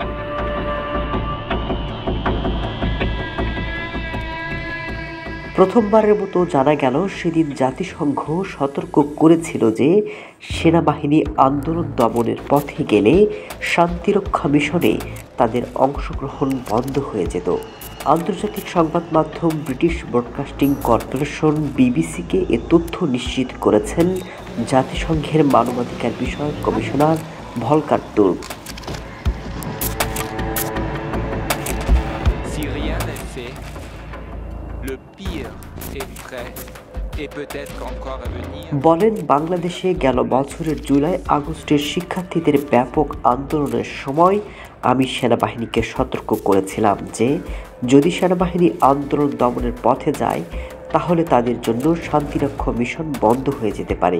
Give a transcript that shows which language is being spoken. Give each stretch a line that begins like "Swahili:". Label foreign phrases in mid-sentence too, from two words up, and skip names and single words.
Bangla: প্রথমবারের মতো জানা গেল সেদিন জাতিসংঘ সতর্ক করেছিল যে সেনাবাহিনী আন্দোলন দমনের পথে গেলে শান্তিরক্ষা মিশনে তাদের অংশগ্রহণ বন্ধ হয়ে যেত। আন্তর্জাতিক সংবাদ মাধ্যম ব্রিটিশ ব্রডকাস্টিং কর্পোরেশন বিবিসিকে এ তথ্য নিশ্চিত করেছেন জাতিসংঘের মানবাধিকার বিষয়ক কমিশনার ভলকার তুর্ক।
French: Si rien n'est fait, le pire est prêt et peut-être encore à venir.
Bangla: বলেন, বাংলাদেশে গেল বছরের জুলাই আগস্টের শিক্ষার্থীদের ব্যাপক আন্দোলনের সময় আমি সেনাবাহিনীকে সতর্ক করেছিলাম যে যদি সেনাবাহিনী আন্দোলন দমনের পথে যায় তাহলে তাদের জন্য শান্তিরক্ষা মিশন বন্ধ হয়ে যেতে পারে।